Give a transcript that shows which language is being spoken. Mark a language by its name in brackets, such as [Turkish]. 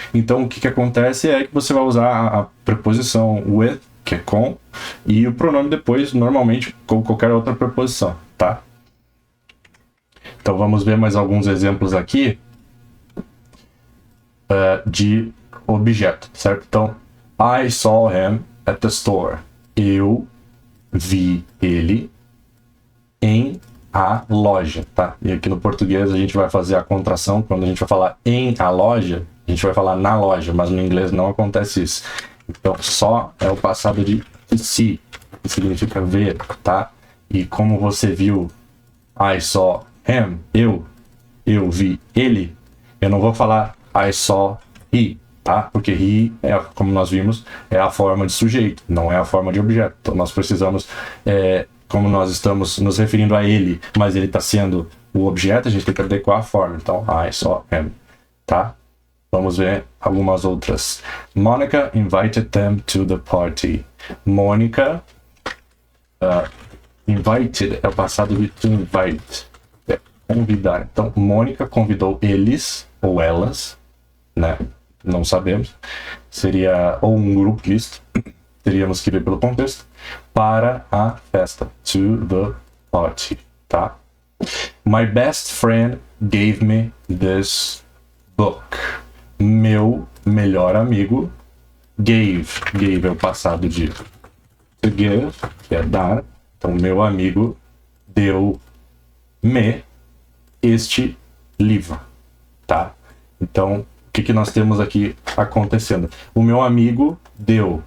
[Portuguese] Então o que acontece é que você vai usar a preposição with, que é com, e o pronome depois, normalmente, com qualquer outra preposição, tá? Então vamos ver mais alguns exemplos aqui de objeto, certo? [English] Então, I saw him at the store. [Portuguese] Eu vi ele em a loja, tá? E aqui no português a gente vai fazer a contração. Quando a gente vai falar em a loja, a gente vai falar na loja, mas no inglês não acontece isso. Então, só é o passado de see, que significa ver, tá? E como você viu, [English] I saw him, [Portuguese] eu vi ele, eu não vou falar [English] I saw he, [Portuguese] tá? Porque he, como nós vimos, é a forma de sujeito, não é a forma de objeto. Então, nós precisamos... como nós estamos nos referindo a ele, mas ele está sendo o objeto, a gente tem que adequar a forma. Então, [English] I saw him, [Portuguese] tá? Vamos ver algumas outras. [English] Monica invited them to the party. [Portuguese] Mônica, invited é o passado de to invite, convidar. Então, Mônica convidou eles, ou elas, né? Não sabemos. Seria ou um grupo misto, teríamos que ver pelo contexto, para a festa, [English] to the party, [Portuguese] tá? [English] My best friend gave me this book. [Portuguese] Meu melhor amigo gave é o passado de to give, que é dar. Então, meu amigo deu-me este livro, tá? Então, o que nós temos aqui acontecendo? O meu amigo deu.